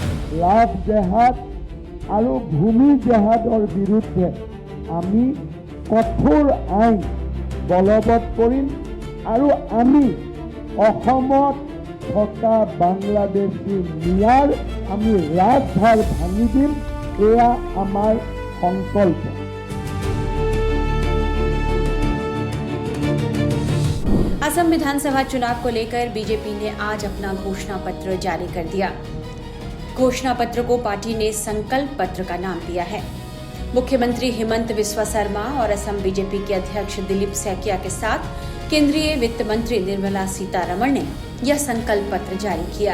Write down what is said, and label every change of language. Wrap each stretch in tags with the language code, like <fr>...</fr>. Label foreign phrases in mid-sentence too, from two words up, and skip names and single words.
<as>লাভ জেহাদ আৰু ভূমি জেহাদৰ বিৰুদ্ধে আমি কঠোৰ আইন বলবৎ কৰিম আৰু আমি অসমত থকা বাংলাদেশী মিয়াৰ আমি ৰাজভাৰ ভাঙি দিম। এয়া আমাৰ সংকল্প।</as> <hi>असम विधानसभा चुनाव को लेकर बीजेपी ने आज अपना घोषणा पत्र जारी कर दिया। घोषणा पत्र को पार्टी ने संकल्प पत्र का नाम दिया है। मुख्यमंत्री हिमंत बिस्वा शर्मा और असम बीजेपी के अध्यक्ष दिलीप सैकिया के साथ केंद्रीय वित्त मंत्री निर्मला सीतारमण ने यह संकल्प पत्र जारी किया।</hi>